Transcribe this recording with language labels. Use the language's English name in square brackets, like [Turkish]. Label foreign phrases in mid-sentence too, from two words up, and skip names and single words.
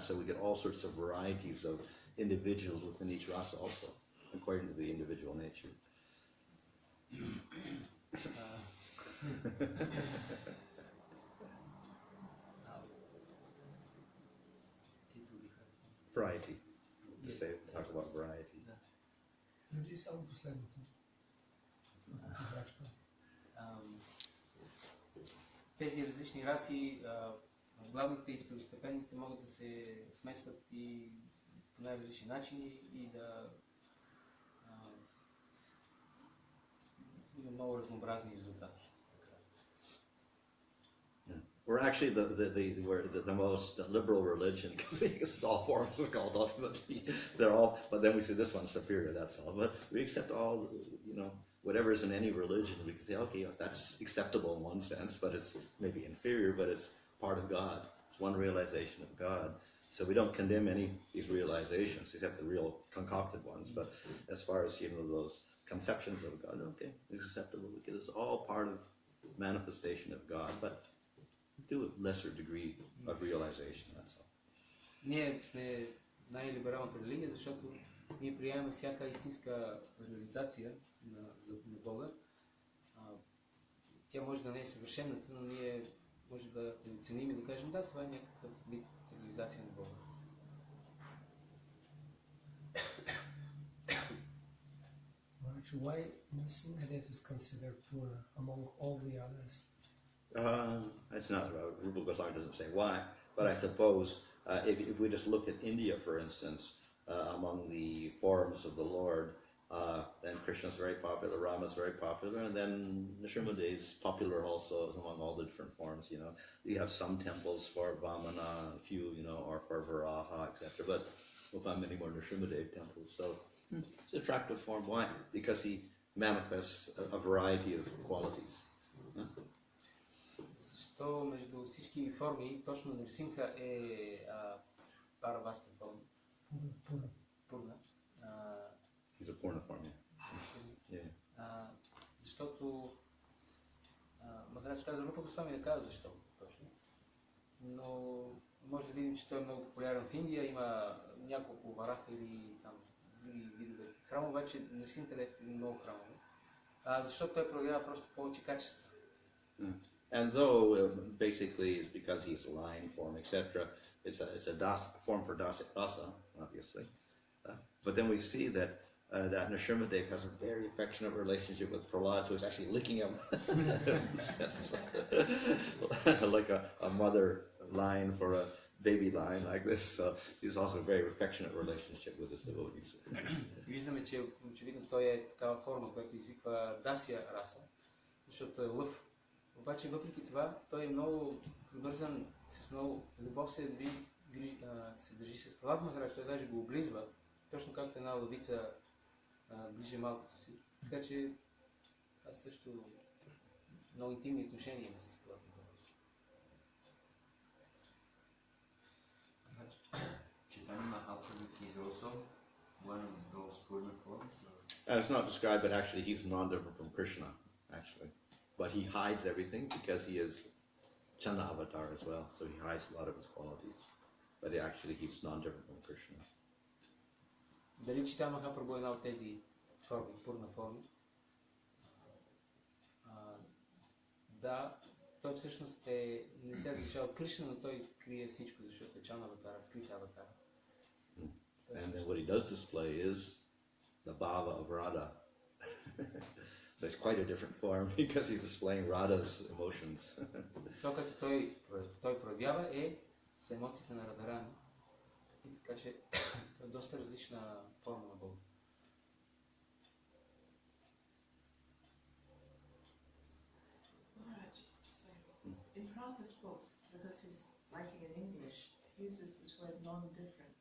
[English] So we get all sorts of varieties of individuals within each rasa also, according to the individual nature. Variety. Yes. Say, talk about variety. [Bulgarian] Преди само последното. Тези различни раси, главните и второстепенните, могат да се смесват и по най-различни начини и да има много разнообразни резултати. [English] We're actually the most liberal religion because all forms are called ultimately. They're all, but then we say this one's superior, that's all. But we accept all, whatever is in any religion. We can say, okay, that's acceptable in one sense, but it's maybe inferior, but it's part of God. It's one realization of God. So we don't condemn any of these realizations, except the real concocted ones. But as far as, those conceptions of God, okay, it's acceptable because it's all part of manifestation of God. But to a lesser degree of realization, that's all. [Bulgarian] Ние сме най-либералната религия, защото ние приемаме всяка истинска реализация на Бога. Тя може да не е съвършената, но ние може да оценим и да кажем, да, това е някакъв вид реализация на Бога. [English] Why Nrsimhadev is considered poor among all the others? It's not, Rupa Goswami doesn't say why, but I suppose if we just look at India, for instance, among the forms of the Lord, then Krishna's very popular, Rama's very popular, and then Nrsimhadev is popular also among all the different forms, You have some temples for Vamana, a few, or for Varaha, etc., but we'll find many more Nrsimhadev temples, so it's an attractive form. Why? Because he manifests a variety of qualities. [Bulgarian] Защо между всички форми точно Нрсимха е параваста форма? Пурна. [English] He's a Purna form, yeah. [Bulgarian] Защото Махарадж каза, Рупа Госвами не казва защо точно. Но може да видим, че той е много популярен в Индия, има няколко вараха или там други видове храмове, вече Нрсимха е много храмове. Защото той проявява просто повече качества. [English] And though basically it's because he's a line form, etc., it's a form for dasa, obviously. But then we see that Nrsimhadev has a very affectionate relationship with Prahlad, so he's actually licking him. Like a mother lion for a baby lion like this. So he's also a very affectionate relationship with his devotees. [Bulgarian] Виждаме, че очевидно той е такава форма, която извиква дасия раса, защото е лъв. Обаче въпреки това, той е много привързан с много любов, се държи с Пралад Махарадж, той даже го облизва, точно както една лъвица ближе малкото си. Така че аз също много интимни отношения има с Пралад Махарадж. [English] Chaitanya Mahaprabhu, he's also one of those Purna forms? It's not described, but actually he's non-different from Krishna, actually. But he hides everything because he is Chanda avatar as well, so he hides a lot of his qualities. But he's non-different from Krishna. [Bulgarian] Дали Чайтanya Махапрабху е една от тези форми, пурна форми? Да, той всъщност не се различава от Кришна, но той крие всичко, защото е Чана аватара, скрита аватара. [English] And then what he does display is the bhava of Radha. So it's quite a different form because he's displaying Radha's emotions. [Bulgarian] Това, което той проявява с емоциите на Радharani. И така че това е доста различна форма на Бога. [English] In Prabhupada's books, because he's writing in English, he uses this word non-different.